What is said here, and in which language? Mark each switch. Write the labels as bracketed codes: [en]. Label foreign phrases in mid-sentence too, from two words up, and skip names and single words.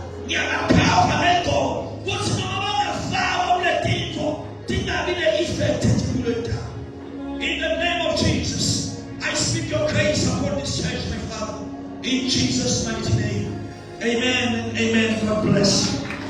[ss] ngiyabaphawa lento kuthi noma bangafakwa kule tinto tingabi ne-effect kule ndawo. [en] In the name of Jesus, I speak your grace upon this church, my Father. In Jesus' mighty name. Amen and amen. God bless you.